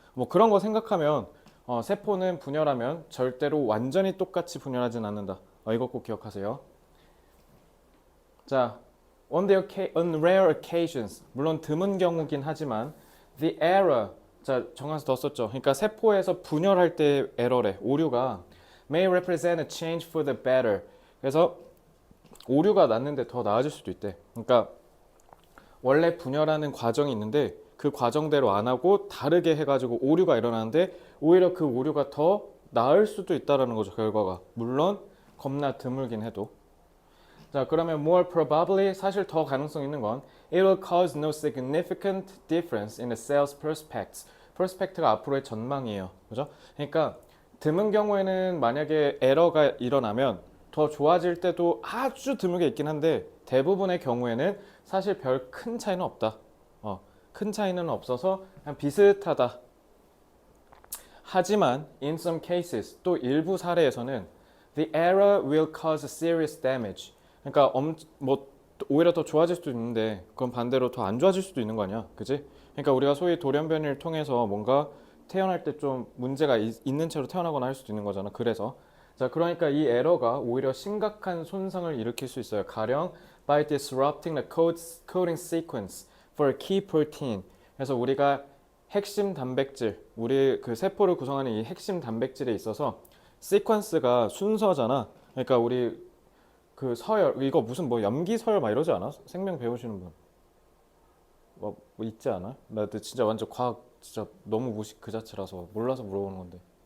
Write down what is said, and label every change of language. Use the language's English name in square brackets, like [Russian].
[Korean] 뭐 그런 거 생각하면 세포는 분열하면 절대로 완전히 똑같이 분열하진 않는다. 이거 꼭 기억하세요. 자, [English] on rare occasions, [Korean] 물론 드문 경우긴 하지만 [English] the error, [Korean] 자 정한수 더 썼죠. 그러니까 세포에서 분열할 때 에러래, 오류가 [English] may represent a change for the better. [Korean] 그래서 오류가 났는데 더 나아질 수도 있대. 그러니까 원래 분열하는 과정이 있는데 그 과정대로 안 하고 다르게 해가지고 오류가 일어나는데 오히려 그 오류가 더 나을 수도 있다라는 거죠, 결과가. 물론 겁나 드물긴 해도. 자, 그러면 [English] more probably, [Korean] 사실 더 가능성 있는 건 [English] it will cause no significant difference in the cell's prospects. [Korean] prospect가 앞으로의 전망이에요. 그죠? 그러니까 드문 경우에는 만약에 에러가 일어나면 더 좋아질 때도 아주 드물게 있긴 한데 대부분의 경우에는 사실 별 큰 차이는 없다. 큰 차이는 없어서 그냥 비슷하다. 하지만 [English] in some cases, [Korean] 또 일부 사례에서는 [English] the error will cause serious damage. [Korean] 그러니까 뭐 오히려 더 좋아질 수도 있는데 그건 반대로 더 안 좋아질 수도 있는 거 아니야, 그지? 그러니까 우리가 소위 돌연변이를 통해서 뭔가 태어날 때 좀 문제가 있는 채로 태어나거나 할 수도 있는 거잖아. 그래서 자, 그러니까 이 에러가 오히려 심각한 손상을 일으킬 수 있어요. 가령 [English] by disrupting the coding sequence for a key protein. [Korean] 그래서 우리가 핵심 단백질, 우리 그 세포를 구성하는 이 핵심 단백질에 있어서 시퀀스가 순서잖아. 그러니까 우리 그 서열, 이거 무슨 뭐 염기 서열 막 이러지 않아? 생명 배우시는 분. 뭐 있지 않아? 나 진짜 완전 과학 진짜 너무 무식 그 자체라서 몰라서 물어보는 건데.